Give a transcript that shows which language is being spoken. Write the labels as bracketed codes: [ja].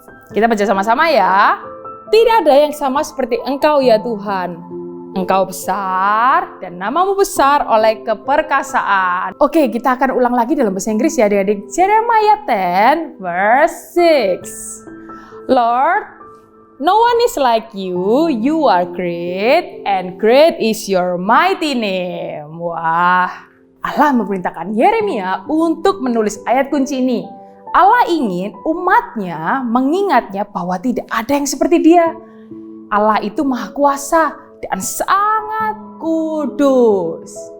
[id] Kita baca sama-sama ya. Tidak ada yang sama seperti Engkau ya Tuhan. Engkau besar dan namamu besar oleh keperkasaan. Oke, kita akan ulang lagi dalam bahasa Inggris ya adik-adik. [en] Jeremiah 10 verse 6. Lord, No one is like you, you are great, and great is your mighty name. [id] Wah, Allah memerintahkan Yeremia untuk menulis ayat kunci ini. Allah ingin umatnya mengingatnya bahwa tidak ada yang seperti dia. Allah itu maha kuasa dan sangat kudus.